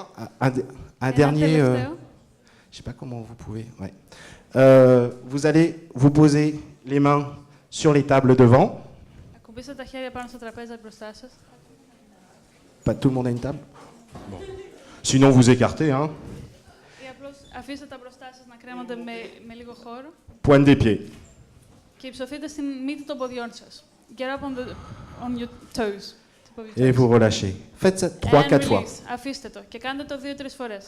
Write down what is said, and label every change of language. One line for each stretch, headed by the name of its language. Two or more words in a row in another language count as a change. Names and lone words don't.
French: Un
Greek: Ένα
French: dernier.
Greek: τελευταίο.
French: Je sais pas comment vous pouvez. Ouais. Vous allez vous poser les mains sur les tables devant.
Greek: Ακουμπήστε τα χέρια πάνω στα τραπέζια μπροστά σας.
French: Pas tout le monde a une table. Bon. Sinon vous écartez. Hein.
Greek: Ή απλώς αφήστε τα μπροστά σας να κρέμονται με λίγο χώρο.
French: Pointe des pieds.
Greek: Και υψωθείτε στην μύτη των ποδιών σας.
English: Get up on your toes.
French: Et vous relâchez. Faites ça 3-4 fois.
Greek: Αφήστε το και κάντε το 2-3 φορές.